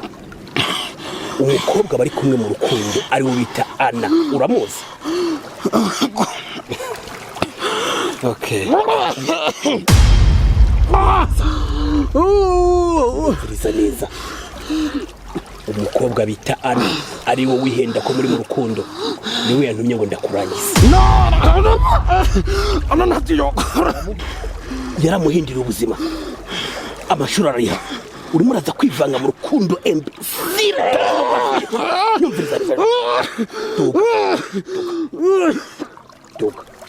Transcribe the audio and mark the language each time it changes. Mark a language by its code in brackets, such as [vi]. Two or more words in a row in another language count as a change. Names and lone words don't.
[rn] Umukobwa bari kumwe mu rukundo ari we bita Ana, uramuzi? Okay. Umviriza neza. Umukobwa bita Ana ari we wihenda ko muri mu rukundo, niwe yantumye ngo ndakurangiza. Ana natiyo. Yaramuhindira ubuzima, amashuri ariha, urimo uraza kwivanga mu rukundo embi. Nyumviriza neza. Tuka.